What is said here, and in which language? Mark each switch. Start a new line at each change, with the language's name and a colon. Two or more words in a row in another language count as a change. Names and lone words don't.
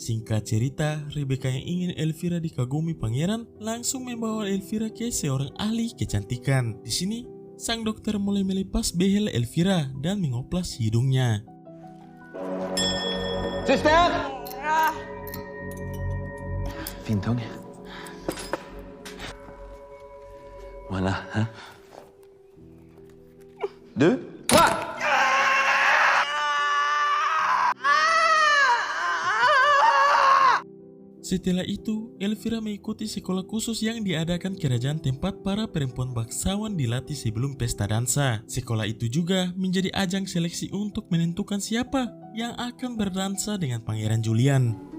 Indonesian: Singkat cerita, Rebecca yang ingin Elvira dikagumi pangeran langsung membawa Elvira ke seorang ahli kecantikan. Di sini, sang dokter mulai melepas behel Elvira dan mengoplas hidungnya.
Swedish: Syster! Fintung. Mana? Huh? Du?
Indonesian: Setelah itu, Elvira mengikuti sekolah khusus yang diadakan kerajaan tempat para perempuan bangsawan dilatih sebelum pesta dansa. Sekolah itu juga menjadi ajang seleksi untuk menentukan siapa yang akan berdansa dengan Pangeran Julian.